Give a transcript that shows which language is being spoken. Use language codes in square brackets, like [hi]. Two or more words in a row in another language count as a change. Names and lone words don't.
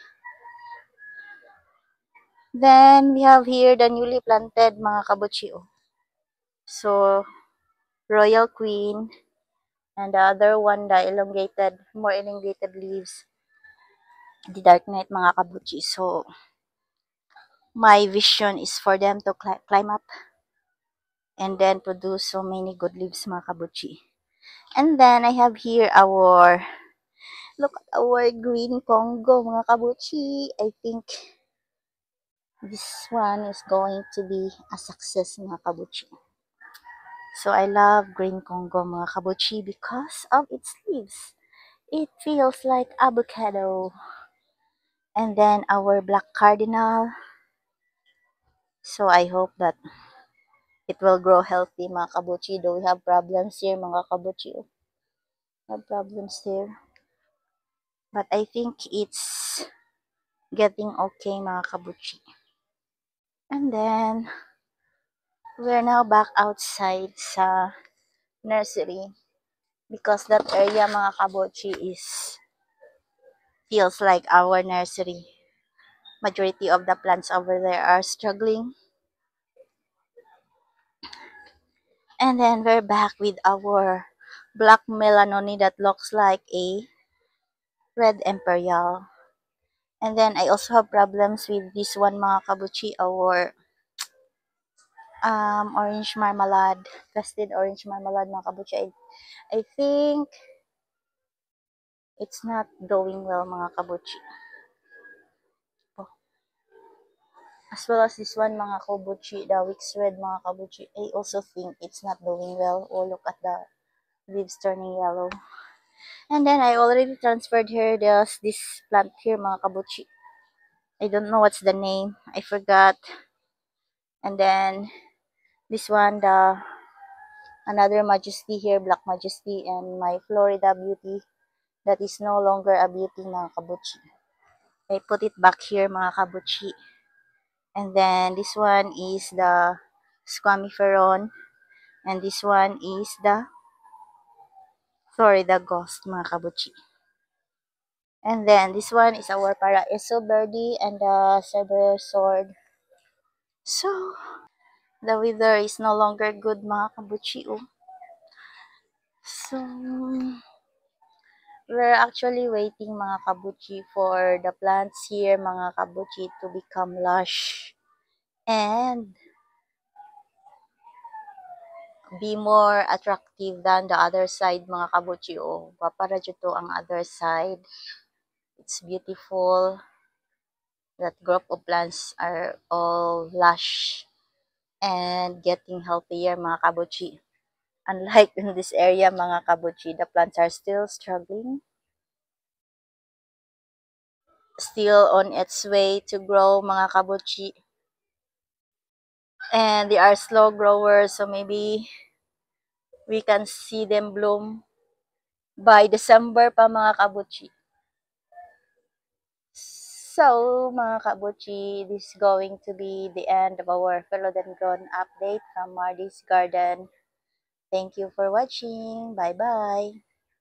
[en] Then we have here the newly planted, [tl] mga kabuchi. [en] So Royal Queen, and the other one, the elongated, more elongated leaves, the Dark Knight, [tl] mga kabuchi. [en] So my vision is for them to climb up and then produce so many good leaves, [tl] mga kabuchi. [en] And then I have here look at our green Congo, [tl] mga kabuchi. [en] I think this one is going to be a success, [tl] mga kabuchi. [en] So I love green Congo, [tl] mga kabuchi, [en] because of its leaves. It feels like avocado. And then our black cardinal. So I hope that it will grow healthy, [tl] mga kabuchi. [en] Though we have problems here, [tl] mga kabuchi. [en] We have problems here. But I think it's getting okay, [tl] mga kabuchi. [en] And then we're now back outside sa nursery, because that area, [tl] mga kabuchi, [en] feels like our nursery. Majority of the plants over there are struggling. And then we're back with our black melanoni that looks like a red imperial. And then I also have problems with this one, [tl] mga kabuchi, [en] our orange marmalade, custard orange marmalade, [tl] mga kabuchi. [en] I think it's not doing well, [tl] mga kabuchi. [en] As well as this one, [tl] mga kabuchi, the Wix Red, mga kabuchi. [en] I also think it's not doing well. Look at the leaves turning yellow. And then I already transferred here this plant here, [tl] mga kabuchi. [en] I don't know what's the name. I forgot. And then this one, the Another Majesty here, Black Majesty, and my Florida Beauty that is no longer a beauty, [tl] mga kabuchi. [en] I put it back here, [tl] mga kabuchi. [en] And then this one is the Squamiferon, and this one is the Florida Ghost, [tl] mga kabuchi. [en] And then this one is our Paraiso Birdie and the Cerberus Sword. So, the weather is no longer good, [tl] mga kabuchi. Oh. [en] So, we're actually waiting, [tl] mga kabuchi, [en] for the plants here, [tl] mga kabuchi, [en] to become lush and be more attractive than the other side, [tl] mga kabuchi. [en] Oh, [tl] paparadyo to ang [en] other side. It's beautiful. That group of plants are all lush and getting healthier, [tl] mga kabuchi. [en] Unlike in this area, [tl] mga kabuchi, [en] the plants are still struggling, still on its way to grow, [tl] mga kabuchi. [en] And they are slow growers, so maybe we can see them bloom by December pa, [tl] mga kabuchi. So, mga kabuchi, [en] this is going to be the end of our philodendron update from Mardy's Garden. Thank you for watching. Bye-bye.